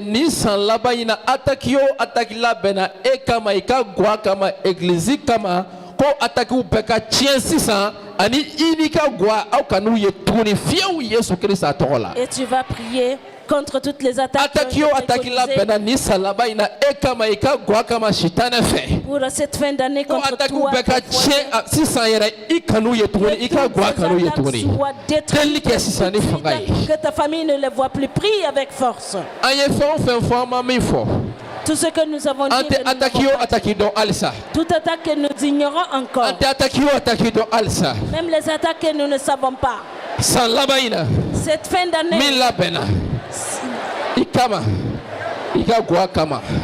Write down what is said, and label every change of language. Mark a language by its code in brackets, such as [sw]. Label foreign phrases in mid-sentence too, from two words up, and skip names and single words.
[bm] ni san laban in na attaque yo attaque labɛnna e kama i ka gwa kama église kama ko attaque bɛɛ ka tiɲɛ sisan ani i ni ka gwa aw kan'u ye tuguni fiyewu Yesu Kirista tɔgɔ la. [fr] Et tu vas prier contre toutes les attaques [bm] attaque yo attaque labɛnna ni san laban in na e kama i ka gwa kama sitanɛ fɛ. [fr] pour cette fin d'année [bm] ko [fr] contre attaque toi. [bm] bɛɛ ka tiɲɛ sisan yɛrɛ i kan'u ye tuguni i ka gwa kan'u ye tuguni. Delili kɛ sisan ni fanga ye. [fr] Que ta famille ne les voit plus. Prie avec force. [bm] An ye fɛn o fɛn fɔ an ma min fɔ. [fr] Tout ce que nous avons dit, [bm] Ante attaque yo attaque dɔn halisa. [fr] toute attaque que nous ignorons encore, [bm] Ante attaque yo attaque dɔn halisa. [fr] même les attaques que nous ne savons pas. [bm] San laban in na [fr] Cette fin d'année, [bm] min labɛnna i kama i ka gwa kama.